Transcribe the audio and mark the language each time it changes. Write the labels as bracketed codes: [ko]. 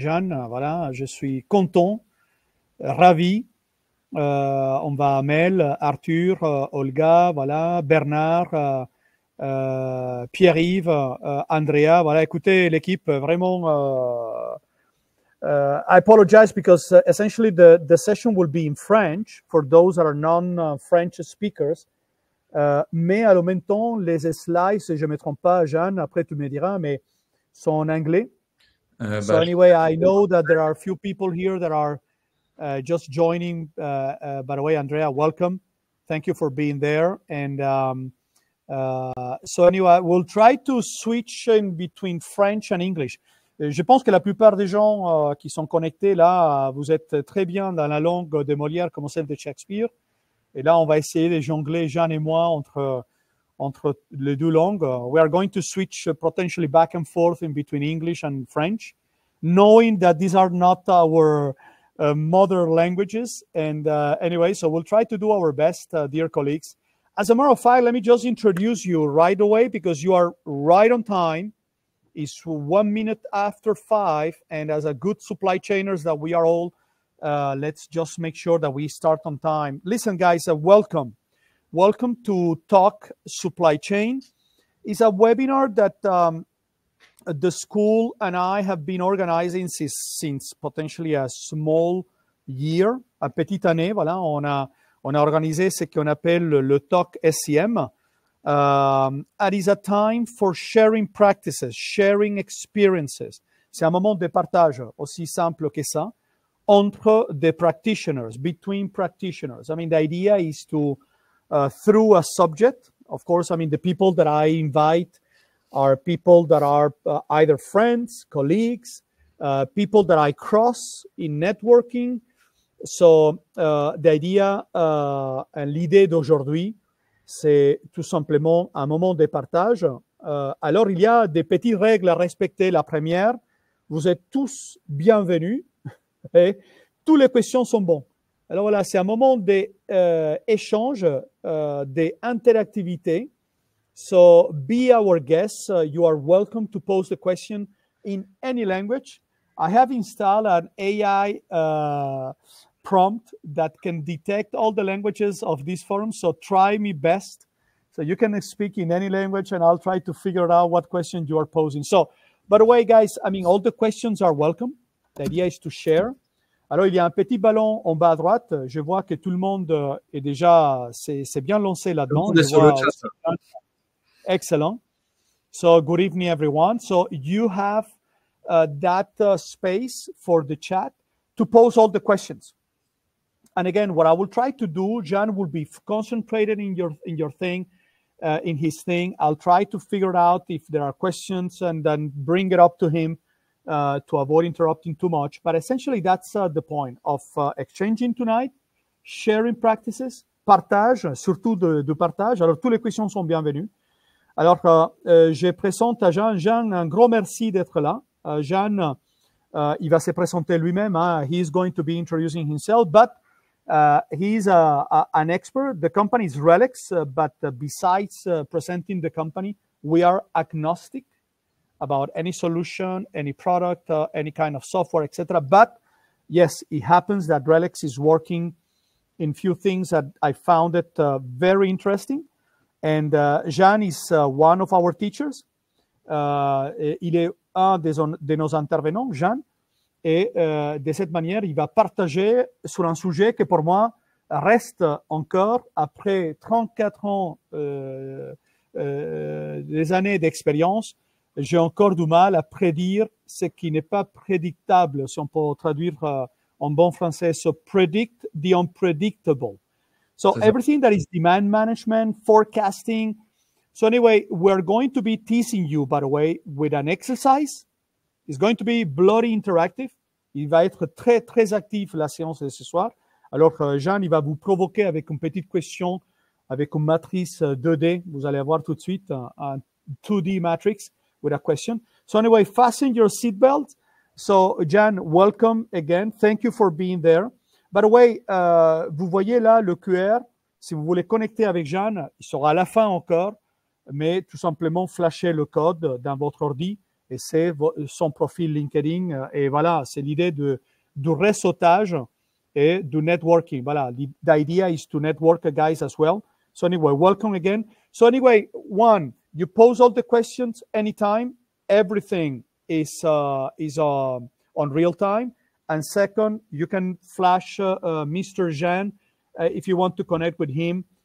[fr] Jeanne, voilà, je suis content, ravi. On va Mel, Arthur, Olga, voilà, Bernard, Pierre-Yves, Andrea. Voilà, écoutez, l'équipe, vraiment. [en] I apologize because essentially the session will be in French for those that are non-French speakers. [fr] Mais à le même temps, les slides, si je ne me trompe pas, Jeanne, après tu me diras, mais sont en anglais. [en] So anyway, I know that there are a few people here that are just joining. By the way, Andrea, welcome. Thank you for being there. And so anyway, we'll try to switch in between French and English. [fr] Je pense que la plupart des gens qui sont connectés là, vous êtes très bien dans la langue de Molière comme celle de Shakespeare. Et là, on va essayer de jongler, Jeanne et moi, entre les deux langues. [en] We are going to switch potentially back and forth in between English and French, knowing that these are not our mother languages. And anyway, so we'll try to do our best, dear colleagues. As a matter of fact, let me just introduce you right away because you are right on time. It's 1 minute after 5. And as a good supply chainers that we are all, let's just make sure that we start on time. Listen, guys, welcome. Welcome to Talk Supply Chain. It's a webinar that the school and I have been organizing since potentially a small year, a [fr] petite année. Voilà, on a organisé ce qu'on appelle le Talk SCM. [en] It is a time for sharing practices, sharing experiences. [fr] C'est un moment de partage, aussi simple que ça. Entre [en] the practitioners, between practitioners. I mean, the idea is to, through a subject, of course, I mean, the people that I invite are people that are either friends, colleagues, people that I cross in networking. So, the idea, [fr] l'idée d'aujourd'hui, c'est tout simplement un moment de partage. Alors, il y a des petites règles à respecter. La première, vous êtes tous bienvenus. Et toutes les questions sont bonnes. Alors voilà, c'est un moment d'échange, d'interactivité. [en] So be our guest. You are welcome to pose the question in any language. I have installed an AI prompt that can detect all the languages of this forum. So try me best. So you can speak in any language and I'll try to figure out what question you are posing. So, by the way, guys, I mean, all the questions are welcome. The idea is to share. [fr] Alors, il y a un petit ballon en bas à droite. Je vois que tout le monde est déjà, c'est bien lancé là-dedans. [en] Excellent. So, good evening, everyone. So, you have that space for the chat to pose all the questions. And again, what I will try to do, John will be concentrated in your thing, in his thing. I'll try to figure out if there are questions and then bring it up to him. To avoid interrupting too much. But essentially, that's the point of exchanging tonight, sharing practices, [fr] partage, surtout de partage. Alors, toutes les questions sont bienvenues. Alors, je présente à Jean. Jean, un gros merci d'être là. Jean, il va se présenter lui-même. [en] He is going to be introducing himself, but he's an expert. The company is Relex, but besides presenting the company, we are agnostic about any solution, any product, any kind of software, etc. But yes, it happens that Relex is working in few things that I found it very interesting. And Jean is one of our teachers. [fr] Il est un de nos intervenants, Jean. Et de cette manière, il va partager sur un sujet que pour moi reste encore, après 34 ans, des années d'expérience, j'ai encore du mal à prédire ce qui n'est pas prédictable, si on peut traduire en bon français. [en] So predict the unpredictable. So everything that is demand management, forecasting. So anyway, we're going to be teasing you, by the way, with an exercise. It's going to be bloody interactive. [fr] Il va être très, très actif la séance de ce soir. Alors, Jean, il va vous provoquer avec une petite question, avec une matrice 2D. Vous allez avoir tout de suite un [en] 2D matrix with a question. So anyway, fasten your seatbelt. So, Jan, welcome again. Thank you for being there. By the way, [fr] vous voyez là le QR. Si vous voulez connecter avec Jeanne, il sera à la fin encore. mais tout simplement flasher le code dans votre ordi et c'est son profil LinkedIn. Et voilà, c'est l'idée du réseautage et du networking. Voilà, [en] the idea is to network guys as well. So anyway, welcome again. So anyway, one, you pose all the questions anytime. Everything is on real time. And second, you can flash Mr. Jan if you want to connect with him.